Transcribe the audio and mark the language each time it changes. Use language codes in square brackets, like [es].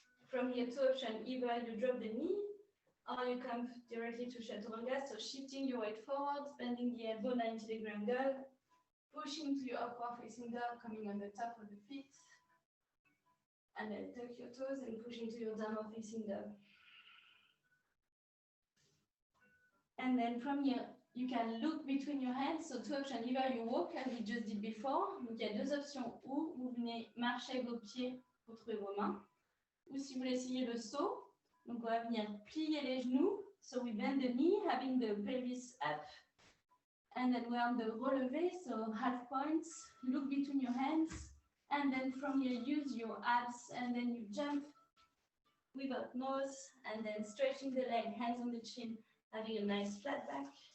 [en] From here, two options, either you drop the knee or you come directly to chaturanga, so shifting your weight forward, bending the elbow 90-degree angle, pushing to your upward facing dog, coming on the top of the feet. And then tuck your toes and push into your downward facing dog. And then from here, you can look between your hands. So two options, either you walk as we just did before. [fr] Donc il y a deux options, ou vous venez marcher avec vos pieds pour trouver vos mains. Ou si vous voulez essayer le saut, donc on va venir plier les genoux. [en] So we bend the knee, having the pelvis up. And then we're on the relevé, so half points. Look between your hands. And then from here, use your abs, and then you jump without nose, and then stretching the leg, hands on the chin, having a nice flat back.